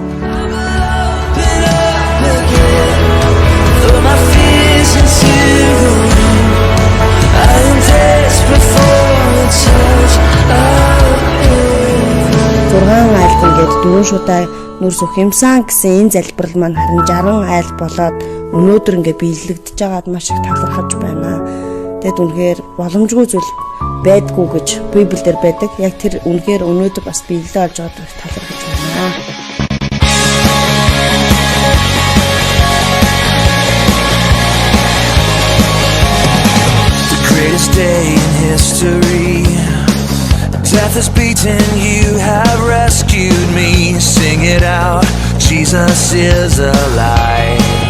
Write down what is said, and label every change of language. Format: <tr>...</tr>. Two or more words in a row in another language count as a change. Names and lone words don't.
<mn>Айлд ингээд 4 шудаа нүрс өгөх юмсан гэсэн энэ залбирал маань харин 60 айл болоод өнөөдөр ингээд биелэгдэж байгаад маш их талархаж байна. Тэгэд үнэхээр боломжгүй зүйл байдгүй гэж Библиэлд байдаг. Яг тэр үнэхээр өнөөдөр бас биелэлээ олж байгаад их талархаж байна.</mn> <en>The greatest day in history. Death is beaten, you have rescued me. Sing it out, Jesus is alive.</en>